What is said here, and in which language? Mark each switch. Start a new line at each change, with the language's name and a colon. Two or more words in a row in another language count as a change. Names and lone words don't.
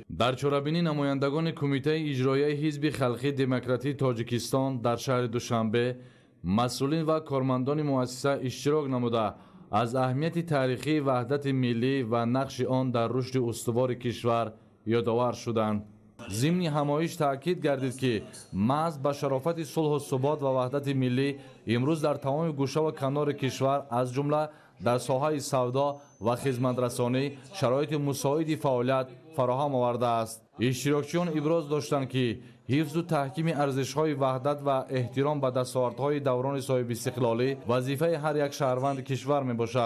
Tajik: در چاره‌بینی نمایندگان کمیته اجرایی حزب خلقی دموکراتی تاجیکستان در شهر دوشنبه، مسئولین و کارمندان مؤسسه اشتراک نموده از اهمیت تاریخی وحدت ملی و نقش آن در رشد استوار کشور یادآور شدند. ضمن ҳамоиш таъкид гардид ки маҳз ба шарофати сулҳу субот ва ваҳдати миллӣ имрӯз дар тамоми гӯшаву канори кишвар аз ҷумла дар соҳаи савдо ва хизматрасонӣ шароити мусоиди фаъолият фароҳам овардааст. иштирокчиён иброз доштанд ки ҳифзу таҳкими арзишҳои ваҳдат ва эҳтиром ба дастовардҳои даврони соҳибистиқлолӣ вазифаи ҳар як шаҳрванди кишвар мебошад.